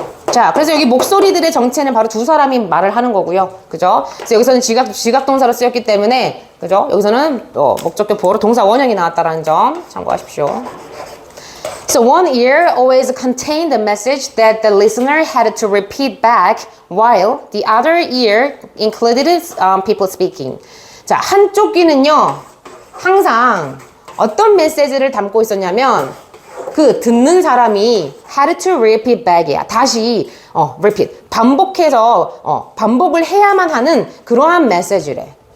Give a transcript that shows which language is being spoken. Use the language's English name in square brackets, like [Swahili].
[Korean] 자, 그래서 여기 목소리들의 정체는 바로 두 사람이 말을 하는 거고요. 그죠? 그래서 여기서는 지각 동사로 쓰였기 때문에, 그죠? 여기서는 목적격 보어로 동사 원형이 나왔다는 점 참고하십시오. [English] So one ear always contained the message that the listener had to repeat back, while the other ear included people speaking. [Korean] 자, 한쪽 귀는요, 항상 어떤 메시지를 담고 있었냐면, 그 듣는 사람이 [English] had to repeat back [Korean] 이야. 다시 repeat, 반복해서 반복을 해야만 하는 그러한 메시지래.